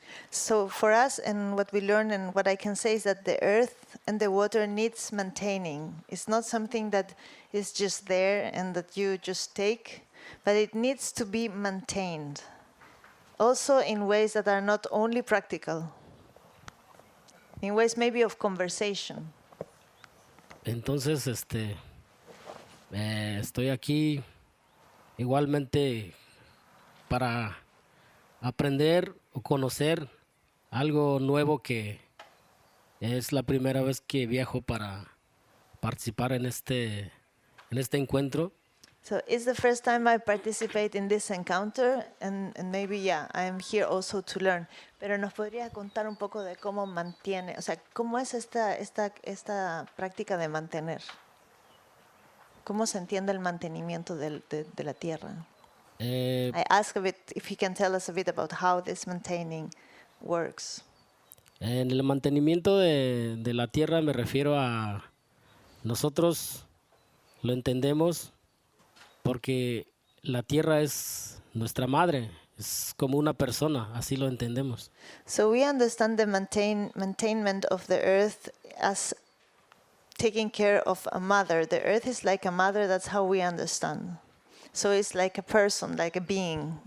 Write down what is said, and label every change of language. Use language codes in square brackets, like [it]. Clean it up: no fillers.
[en] So for us, and what we learn and what I can say is that the earth and the water needs maintaining. It's not something that is just there and that you just take, but it needs to be maintained. Also in ways that are not only practical, in ways maybe of conversation. [es] Entonces, estoy aquí igualmente para aprender o conocer algo nuevo, que es la primera vez que viajo para participar en este encuentro. [en] So it's the first time I participate in this encounter, and maybe, yeah, I am here also to learn. [es] Pero nos podría contar un poco de cómo mantiene, o sea, cómo es esta práctica de mantener. ¿Cómo se entiende el mantenimiento de la tierra? [en] I ask a bit if he can tell us a bit about how this maintaining works. [es] En el mantenimiento de la tierra me refiero a nosotros lo entendemos porque la tierra es nuestra madre, es como una persona, así lo entendemos. [en] So we understand the maintainment of the earth as taking care of a mother. The earth is like a mother, that's how we understand. So it's like a person, like a being.